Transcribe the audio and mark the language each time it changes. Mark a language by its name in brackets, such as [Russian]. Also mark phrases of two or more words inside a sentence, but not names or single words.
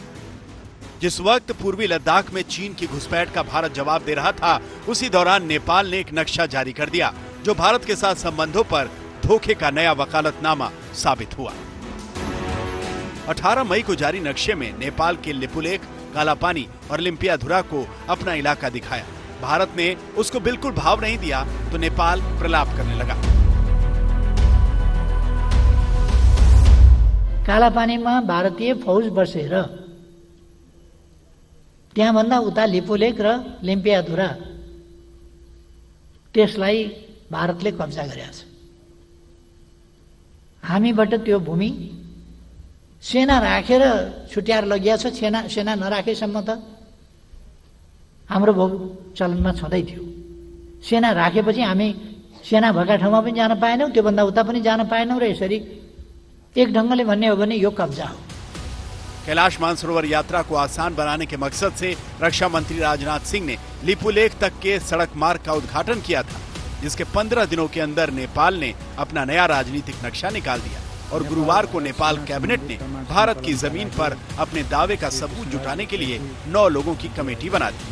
[Hindi] जिस वक्त पूर्वी लद्दाख में चीन की घुसपैठ का भारत जवाब दे रहा था, उसी दौरान नेपाल ने एक नक्शा जारी कर दिया जो भारत के साथ संबंधों पर धोखे का नया वकालतनामा साबित हुआ। 18 मई को जारी नक्शे में नेपाल के लिपुलेख, कालापानी और लिम्पियाधुरा को अपना इलाका दिखाया। भारत ने उसको बिल्कुल भाव नहीं दिया तो नेपाल प्रलाप करने लगा। [Nepali] कालापानीमा भारतीय फौज बसेर त्यहाँभन्दा उता लिपुलेख र लिम्पियाधुरा त्यसलाई भारतले कब्जा गरेको छ। हामीबाट त्यो भूमि सेना राखेर छुट्याएर लगिएको छ। सेना नराखेसम्म त हाम्रो भोग चलनमा छँदै थियो। सेना राखेपछि हामी सेना भएका ठाउँमा पनि जान पाएनौँ, त्योभन्दा उता पनि जान पाएनौँ र यसरी एक ढंगले भन्ने हो भने यो कब्जा हो। [Hindi] कैलाश मानसरोवर यात्रा को आसान बनाने के मकसद से रक्षा मंत्री राजनाथ सिंह ने लिपुलेख तक के सड़क मार्ग का उद्घाटन किया था, जिसके 15 दिनों के अंदर नेपाल ने अपना नया राजनीतिक नक्शा निकाल दिया और गुरुवार को नेपाल कैबिनेट ने भारत की जमीन पर अपने दावे का सबूत जुटाने के लिए 9 लोगों की कमेटी बना दी।